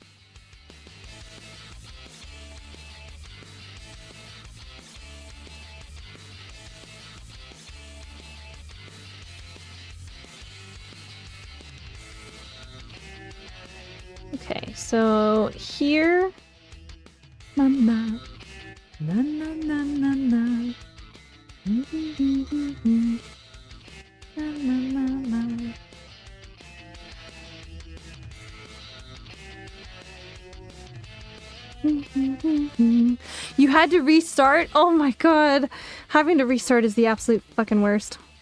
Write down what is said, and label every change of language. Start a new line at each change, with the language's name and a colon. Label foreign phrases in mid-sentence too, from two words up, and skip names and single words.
English: Okay, so here, mama, na na na na na, na na na na. You had to restart? Oh my god, having to restart is the absolute fucking worst.